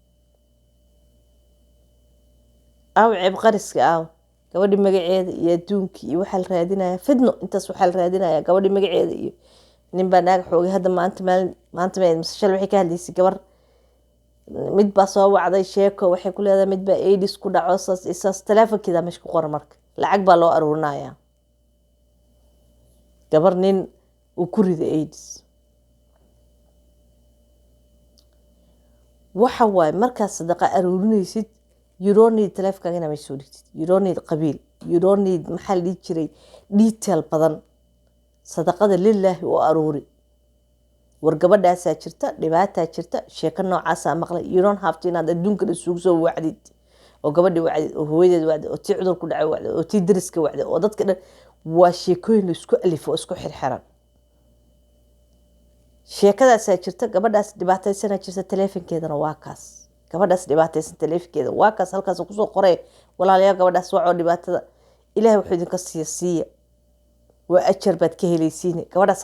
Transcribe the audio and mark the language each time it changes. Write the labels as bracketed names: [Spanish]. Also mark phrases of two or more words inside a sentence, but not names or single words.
[Somali] ceeb qariska gabadhi magaceeda iyo adduunkii iyo waxaa la raadinaya fidno intaas waxaa la raadinaya gabadhi magaceeda iyo nin baa naag xoogay hadda maanta masashal waxay ka hadlaysay gabar mid baa soo wacday sheeko waxay ku leedahay mid baa AIDS ku dhaco saas teleefankeeda meesha ku qoran marka lacag baa loo aruurinaya gabar nin uu ku riday AIDS waxa waaye markaas sadaqa aruurinaysid [English] you don't need [Somali] teleefankaaga inaa meesha soo dhigtid you [English] don't need [Somali] qabiil [English] you don't need [Somali] maxaa la dhihi jiray detail badan sadaqada lilaahi oo aruuri war gabadhaasaa jirta dhibaataa jirta sheeko noocaasaa maqlay [English] you don't have to [Somali] inaad adduunkan isugu soo wacdid oo gabadhi wacdid oo hooyadeed wacdid oo tii cudur ku dhacay wacdid oo tii dariska wacdid oo dadka dhan waa sheekooyin la isku alifo oo isku xirxiran sheekadaasaa jirta gabadhaas dhibaataysanaa jirta teleefankeedana waa kaas gabadhaas dhibaataysan teleefankeeda waa kaas halkaas kusoo qoray walaalayaal gabadhaas wacoo dhibaatada ilaahay wuxuu idinka siiya waa ajar baad ka helaysiine gabadhaasa